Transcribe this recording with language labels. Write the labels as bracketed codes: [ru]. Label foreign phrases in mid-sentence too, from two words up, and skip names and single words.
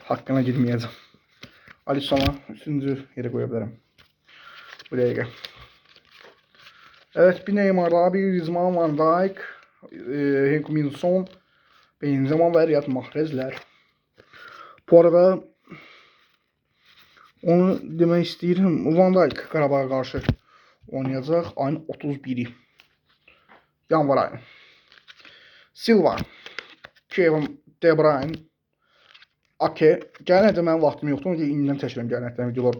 [tr] Hakkına girmeyeceğim. Alisson'a 3-cü yere koyabilirim. [az] Bu dəqiqə. [tr] Evet, bir Neymar daha, bir Griezmann, Van Dijk, Heung-min Son, Benzema ve Riyad Mahrezler. [az] Bu arada onu demək istəyirəm. Van Dijk Qarabağa qarşı oynayacaq ayın 31-i. Yanvar ayı. Silva, Kevin De Bruyne, Ake. Gələn mənim vaxtım yoxdur. Onu indidən çəkirəm gələn videolar.